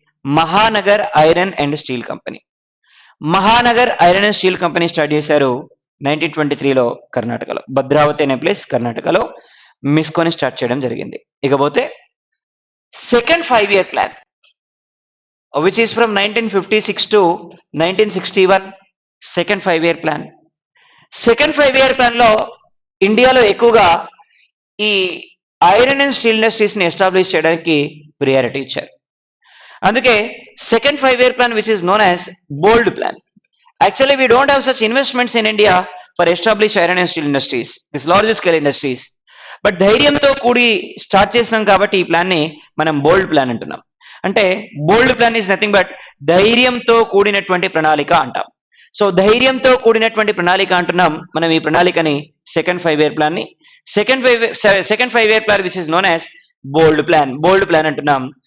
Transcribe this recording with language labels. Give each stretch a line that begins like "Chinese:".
Telugu: Mahanagar iron and steel company. Mahanagar iron and steel company start చేశారు 1923లో కర్ణాటకలో, భద్రావతి అనే ప్లేస్ కర్ణాటకలో మిస్కోని స్టార్ట్ చేయడం జరిగింది. ఇకపోతే
English: Second 5-year plan which is from 1956 to 1961, second 5-year plan.
Telugu: Second 5-year plan లో ఇండియాలో ఎక్కువగా ఈ ఐరన్ అండ్ స్టీల్ ఇండస్ట్రీస్ ని ఎస్టాబ్లిష్ చేయడానికి ప్రియారిటీ ఇచ్చారు. అందుకే
English: Second 5-year plan which is known as bold plan. Actually we don't have such investments in India for establish iron and steel industries, this large scale industries.
Telugu: But ధైర్యంతో కూడి start చేసినాం కాబట్టి ఈ plan ని మనం బోల్డ్ plan అంటున్నాం. అంటే బోల్డ్ plan
English: is nothing but
Telugu: ధైర్యంతో కూడినటువంటి ప్రణాళిక అంటాం. సో ధైర్యంతో కూడినటువంటి ప్రణాళిక అంటున్నాం మనం ఈ ప్రణాళికని సెకండ్ 5-year ప్లాన్ ని.
English: second 5-year plan which is known as bold plan
Telugu: అంటున్నాం.